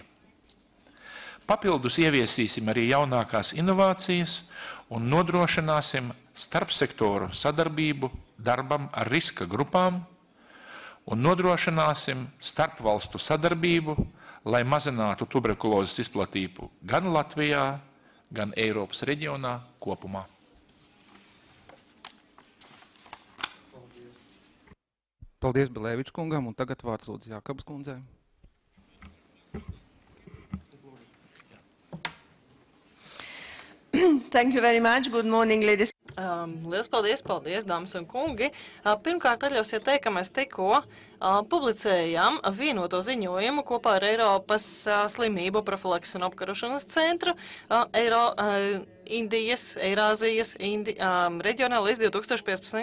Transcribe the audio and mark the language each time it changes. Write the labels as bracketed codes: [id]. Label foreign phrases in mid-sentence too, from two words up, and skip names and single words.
[lv] Papildus ieviesīsim arī jaunākās inovācijas un nodrošināsim starpsektoru sadarbību darbam ar riska grupām un nodrošināsim starpvalstu sadarbību, lai mazinātu tuberkulozes izplatību gan Latvijā, gan Eiropas reģionā kopumā. Paldies Beleviča kungam, un tagad vārds lūdzu Jākabas kundzei. [en] Thank you very much. Good morning, ladies. [lv] Liels paldies, dāmas un kungi. Pirmkārt, atļausiet teikt, ka mēs tikko publicējām vienoto ziņojumu kopā ar Eiropas slimību profilakses un apkarošanas centru Indijas, Eirāzijas reģionā līdz 2015.